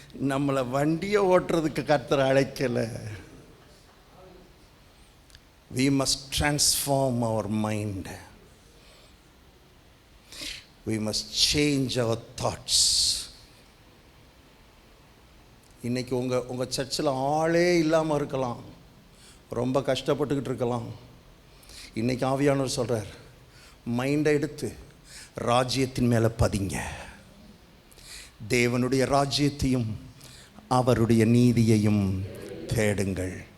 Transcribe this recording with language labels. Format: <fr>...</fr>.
<ta>நம்மளை வண்டியை ஓட்டுறதுக்கு கர்த்தர் அழைக்கலை.</ta> <en>We must transform our mind. We must change our thoughts.</en> <ta>இன்னைக்கு உங்கள் சர்ச்சில் ஆளே இல்லாமல் இருக்கலாம், ரொம்ப கஷ்டப்பட்டுக்கிட்டு இருக்கலாம். இன்னைக்கு ஆவியானவர் சொல்கிறார், மைண்டை எடுத்து ராஜ்யத்தின் மேலே பதிங்க. தேவனுடைய ராஜ்யத்தையும் அவருடைய நீதியையும் தேடுங்கள்.</ta>